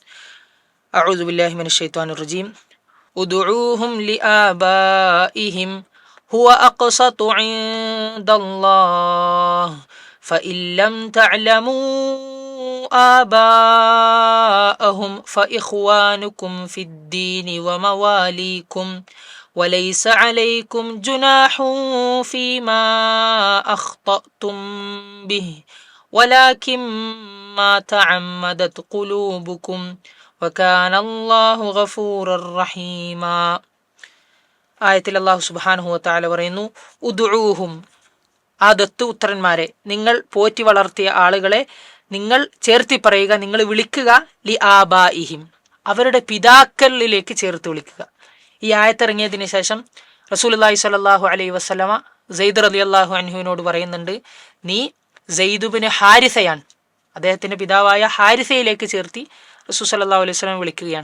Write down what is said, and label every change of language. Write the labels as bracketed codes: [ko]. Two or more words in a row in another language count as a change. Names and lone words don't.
[ar] أعوذ بالله من الشيطان الرجيم ادعوهم لآبائهم هو أقسط عند الله فإن لم تعلموا آباءهم فإخوانكم في الدين ومواليكم وليس عليكم جناح فيما أخطأتم به ولكن ما تعمدت قلوبكم وكان الله غفورا رحيما. [ml] ആയത്തിൽ [ar] الله سبحانه وتعالى [ml] പറയുന്നു, ഉദ്ഉഹും, ആ ദത്തുപുത്രന്മാരെ, നിങ്ങൾ പോറ്റി വളർത്തിയ ആളുകളെ നിങ്ങൾ ചേർത്തി പറയുക, നിങ്ങൾ വിളിക്കുക, [ar] لآبائهم, [ml] അവരുടെ പിതാക്കളിലേക്ക് ചേർത്ത് വിളിക്കുക. ഈ ആയത്തിറങ്ങിയതിന് ശേഷം [ar] رسول الله صلى الله عليه وسلم [ml] സെയ്ദ് [ar] رضي الله عنه [ml] പറയുന്നുണ്ട്, നീ സെയ്ദ് ബിൻ ഹാരിസയാണ്, അദ്ദേഹത്തിൻ്റെ പിതാവായ ഹാരിസയിലേക്ക് ചേർത്തി [ar] رسول صلى الله عليه وسلم [ml] വിളിക്കുകയാണ്.